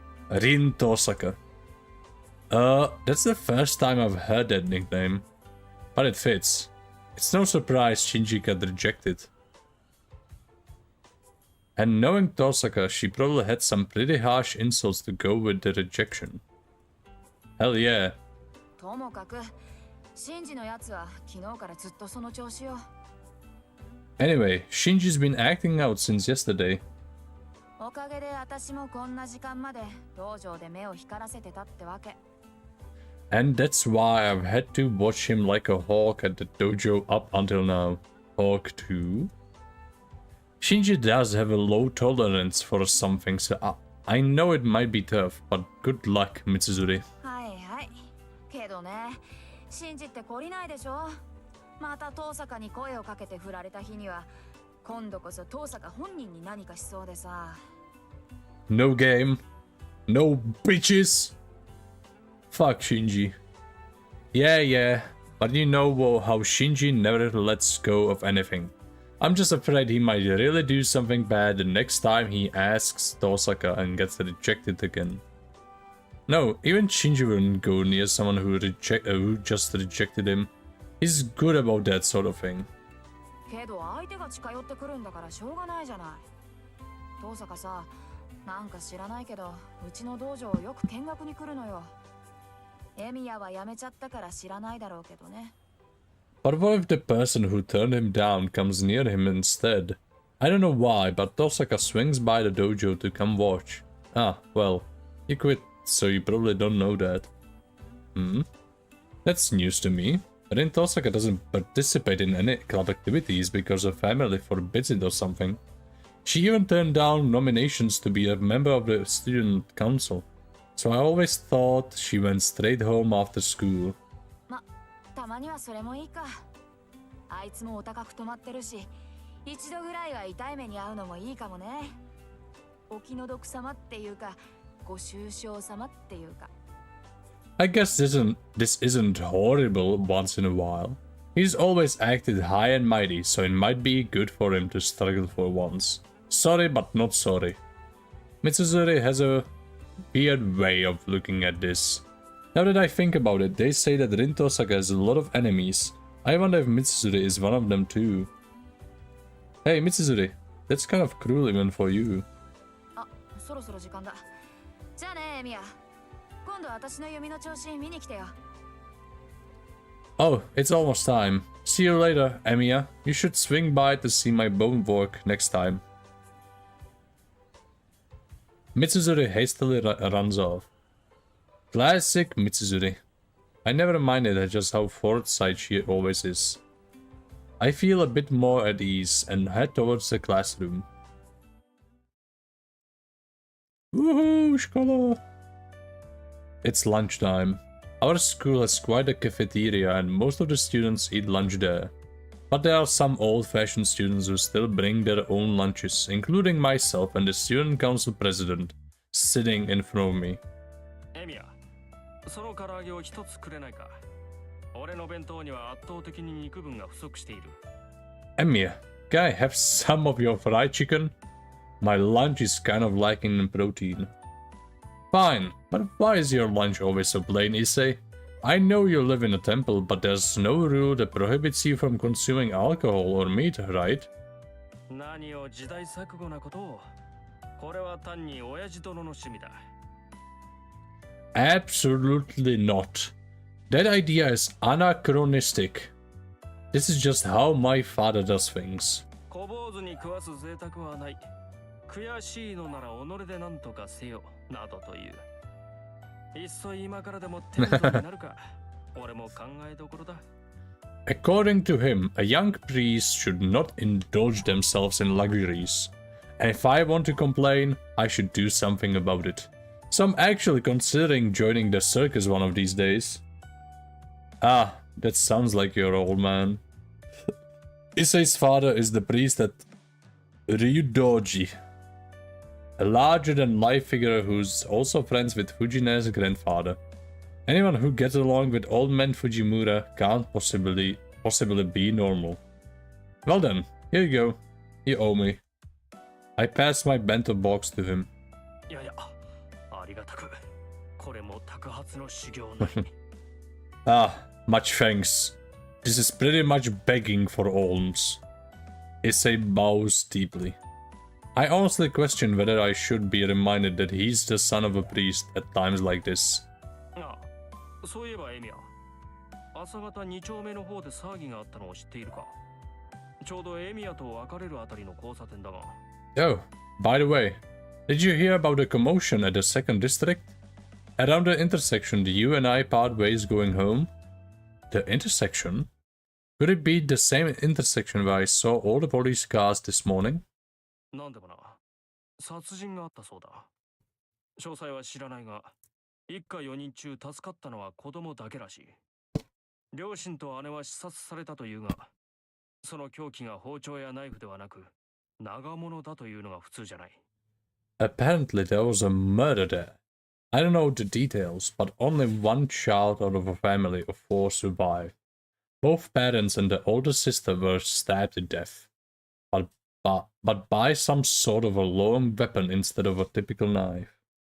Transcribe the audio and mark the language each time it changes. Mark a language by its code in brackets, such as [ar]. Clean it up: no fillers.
[en] Rin Tosaka. That's the first time I've heard that nickname. But it fits. It's no surprise Shinji got rejected. And knowing Tosaka, she probably had some pretty harsh insults to go with the rejection. Hell yeah. [ja] ともかくシンジのやつは昨日からずっとその調子よ。 [en] Anyway, Shinji's been acting out since yesterday. [ja] おかげで私もこんな時間まで道場で目を光らせてたってわけ。 [en] And that's why I've had to watch him like a hawk at the dojo up until now. Hawk 2? Shinji does have a low tolerance for something, so I know it might be tough, but good luck, Mitsuzuri. [ja] はいはい。けどね、シンジって懲りないでしょ。また遠坂に声をかけて振られた日には、今度こそ遠坂本人に何かしそうでさ。 [en] No game. No bitches. Fuck Shinji. Yeah, but you know how Shinji never lets go of anything. I'm just afraid he might really do something bad the next time he asks Tosaka and gets rejected again. No, even Shinji wouldn't go near someone who just rejected him. He's good about that sort of thing. [ja] けど相手が近寄ってくるんだからしょうがないじゃない。遠坂さ、なんか知らないけど、うちの道場よく見学に来るのよ。エミヤは辞めちゃったから知らないだろうけどね。 [en] But what if the person who turned him down comes near him instead? I don't know why, but Tosaka swings by the dojo to come watch. Ah, well, he quit, so you probably don't know that. That's news to me. But then Tosaka doesn't participate in any club activities because her family forbids it or something. She even turned down nominations to be a member of the student council. So I always thought she went straight home after school. [ja] ま、たまにはそれもいいか。あいつもお高く泊まってるし、一度ぐらいは痛い目に遭うのもいいかもね。お気の毒様っていうか、ご愁傷様っていうか。 [en] I guess this isn't horrible once in a while. He's always acted high and mighty, so it might be good for him to struggle for once. Sorry, but not sorry. Mitsuzuri has a weird way of looking at this. Now that I think about it, they say that Rin Tosaka has a lot of enemies. I wonder if Mitsuzuri is one of them too. Hey Mitsuzuri, that's kind of cruel even for you. [ja] あ、そろそろ時間だ。じゃあね、エミヤ。今度私の弓の調子見に来てよ。 [en] Oh, it's almost time. See you later, Emiya. You should swing by to see my bone work next time. Mitsuzuri hastily runs off. Classic Mitsuzuri. I never minded her just how forthright she always is. I feel a bit more at ease and head towards the classroom. Woohoo, Shkola! It's lunchtime. Our school has quite a cafeteria and most of the students eat lunch there. But there are some old-fashioned students who still bring their own lunches, including myself and the student council president, sitting in front of me. [ja] Emiya, その唐揚げを一つくれないか。俺の弁当には圧倒的に肉分が不足している。 [en] Emiya, can I have some of your fried chicken? My lunch is kind of lacking in protein. Fine, but why is your lunch always so plain, Issei? I know you live in a temple, but there's no rule that prohibits you from consuming alcohol or meat, right? [ja] 何を時代錯誤なことを。これは単に親父殿の趣味だ。 [en] Absolutely not. That idea is anachronistic. This is just how my father does things. [ja] 小坊主に食わす贅沢はない。悔しいのなら己で何とかせよ、などという。いっそ今からでもテントになるか。俺も考えどころだ。 [en] According to him, a young priest should not indulge themselves in luxuries. And if I want to complain, I should do something about it. So I'm actually considering joining the circus one of these days. Ah, that sounds like your old man. Issei's father is the priest at Ryudoji, a larger-than-life figure who's also friends with Fujine's grandfather. Anyone who gets along with old man Fujimura can't possibly be normal. Well then, here you go. You owe me. I pass my bento box to him. [ja] いやいや、ありがたく。これも托発の修行なり。 [en] Ah, much thanks. This is pretty much begging for alms. Issei bows deeply. I honestly question whether I should be reminded that he's the son of a priest at times like this. [ja] あ、そういえばエミヤ、朝方2丁目の方で騒ぎがあったのを知っているか？ちょうどエミヤと別れるあたりの交差点だが。 [en] Oh, by the way, did you hear about the commotion at the second district? Around the intersection, the you and I part ways going home. The intersection? Could it be the same intersection where I saw all the police cars this morning? [ja] なんでもな、殺人があったそうだ。詳細は知らないが、一家4人中助かったのは子供だけらしい。両親と姉は刺殺されたというが、その凶器が包丁やナイフではなく、長物だというのが普通じゃない。 [en] Apparently there was a murder there. I don't know the details, but only one child out of a family of 4 survived. Both parents and the older sister were stabbed to death, but by some sort of a long weapon instead of a typical knife.